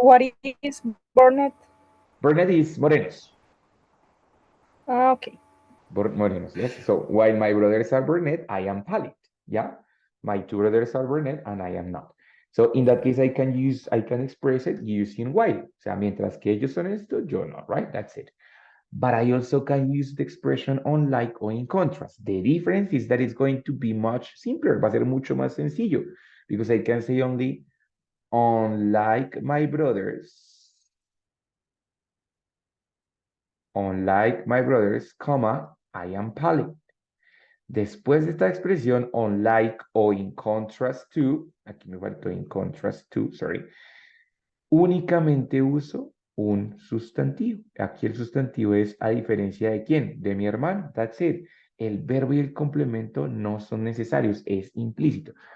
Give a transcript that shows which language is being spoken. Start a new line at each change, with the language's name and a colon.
English: what is Burnett? Burnett is morenos. Okay. Morenos, yes. So while my brothers are brunette, I am pallid. Yeah. My two brothers are brunette and I am not. So in that case, I can express it using while.
Spanish: O sea, mientras que ellos son esto, yo no, right?
English: That's it. But I also can use the expression unlike or in contrast. The difference is that it's going to be much simpler.
Spanish: Va a ser mucho más sencillo.
English: Because I can say only, unlike my brothers, comma, I am pallid.
Spanish: Después de esta expresión, unlike o in contrast to, aquí me faltó
English: in contrast to, sorry,
Spanish: únicamente uso un sustantivo. Aquí el sustantivo es a diferencia de quién, de mi hermano,
English: that's it.
Spanish: El verbo y el complemento no son necesarios, es implícito.